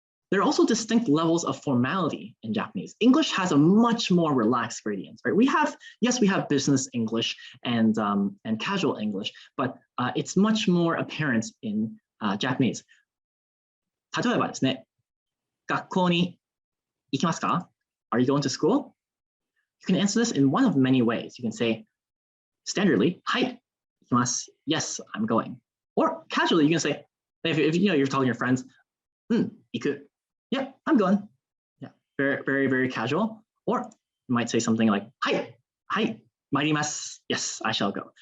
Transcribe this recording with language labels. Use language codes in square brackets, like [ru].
[en] There are also distinct levels of formality in Japanese. English has a much more relaxed gradient, right? We have business English and casual English, but it's much more apparent in Japanese. [ja] 例えばですね、学校に行きますか? [en] Are you going to school? You can answer this in one of many ways. You can say, standardly, [ja] はい、行きます. [en] Yes, I'm going. Or casually, you can say, if you know you're telling your friends, [ja] 行く. [en] Yeah, I'm going. Yeah, very, very, very casual. Or you might say something like, [ja] はい、はい、参ります. [en] Yes, I shall go.